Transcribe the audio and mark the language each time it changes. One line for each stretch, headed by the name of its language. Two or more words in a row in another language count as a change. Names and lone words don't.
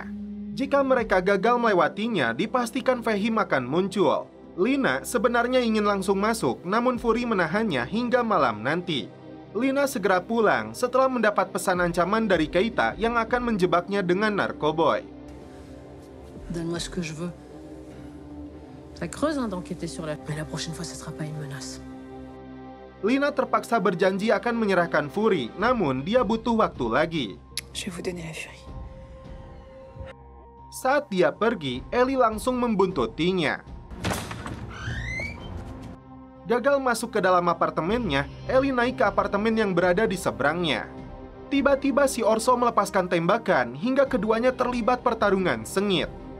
Indonesian: Jika mereka gagal melewatinya, dipastikan Fahim akan muncul. Lina sebenarnya ingin langsung masuk, namun Fury menahannya hingga malam nanti. Lina segera pulang setelah mendapat pesan ancaman dari Keita yang akan menjebaknya dengan narkoboy.
French: Donne-moi ce que je veux. Ça creuse d'enquêter sur la... Mais la prochaine fois, ça sera pas une menace.
Indonesian: Lina terpaksa berjanji akan menyerahkan Fury, namun dia butuh waktu lagi.
French: Je vais vous donner la Fury.
Indonesian: Saat dia pergi, Ellie langsung membuntutinya. Gagal masuk ke dalam apartemennya, Ellie naik ke apartemen yang berada di seberangnya. Tiba-tiba si Orso melepaskan tembakan hingga keduanya terlibat pertarungan sengit.